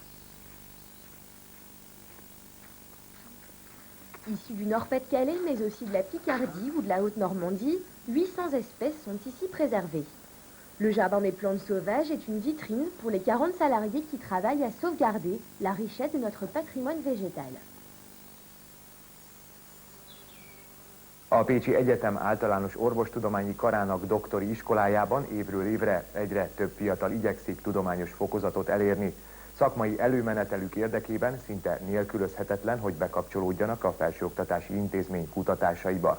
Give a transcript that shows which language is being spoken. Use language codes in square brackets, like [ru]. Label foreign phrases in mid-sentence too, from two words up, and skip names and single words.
[fr] Issus du Nord-Pas-de-Calais, mais aussi de la Picardie ou de la Haute-Normandie, 800 espèces sont ici préservées. Le jardin des plantes sauvages est une vitrine pour les 40 salariés qui travaillent à sauvegarder la richesse de notre patrimoine végétal. [hu] A Pécsi Egyetem Általános Orvostudományi Karának doktori iskolájában évről évre egyre több fiatal igyekszik tudományos fokozatot elérni. Szakmai előmenetelük érdekében szinte nélkülözhetetlen, hogy bekapcsolódjanak a felsőoktatási intézmény kutatásaiba.